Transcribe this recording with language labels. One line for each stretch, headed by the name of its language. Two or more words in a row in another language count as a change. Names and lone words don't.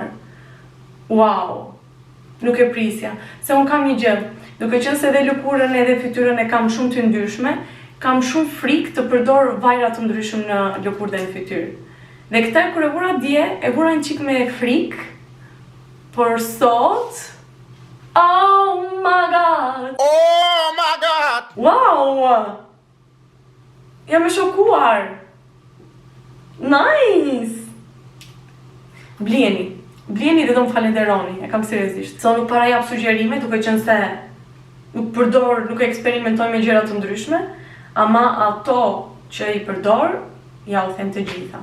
Albanian: Wow! Nuk e prisja. Se unë kam një gjë, duke qenë se edhe lëkurën edhe fytyrën e kam shumë të ndryshme, kam shumë frikë të përdor vajra të ndryshëm në lëkurë dhe në fytyrë. Dhe këtë kur e vura dje, e vura një qik me frikë, por sot...
English: Oh my god! Oh my god!
Albanian: Wow! Jam e shokuar! Nice! Blieni dhe do më falenderoni, e kam seriozisht. So nuk para jap sugjerime, duke qenë se nuk e eksperimentoj me gjëra të ndryshme, ama ato që i përdor, ja u them të gjitha.